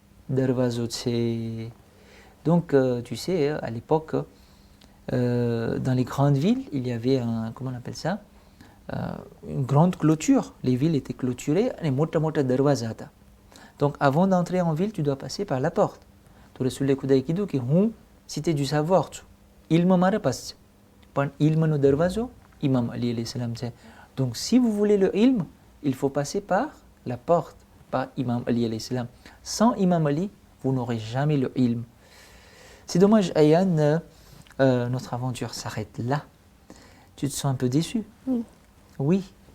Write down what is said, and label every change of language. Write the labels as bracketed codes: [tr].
[gu] દરવાજો છે. [fr] Donc, tu sais, à l'époque, dans les grandes villes, il y avait comment on appelle ça, une grande clôture. Les villes étaient clôturées et [gu] મોટા દરવાજા હતા. [fr] Donc, avant d'entrer en ville, tu dois passer par la porte. [gu] તો રસૂલે ખુદાએ કીધું કે હું [fr] cité du savoir [gu] છું. ઇલ્મ મારા pass છે. પણ ઇલ્મનો દરવાજો ઇમામ અલી અலைஹિસ સલામ છે. [fr] Donc, si vous voulez le ilm, il faut passer par la porte, par Imam Ali alayhi salam. Sans Imam Ali, vous n'aurez jamais le ilm. C'est dommage, Ayan, notre aventure s'arrête là. Tu te sens un peu déçu? Oui. Oui.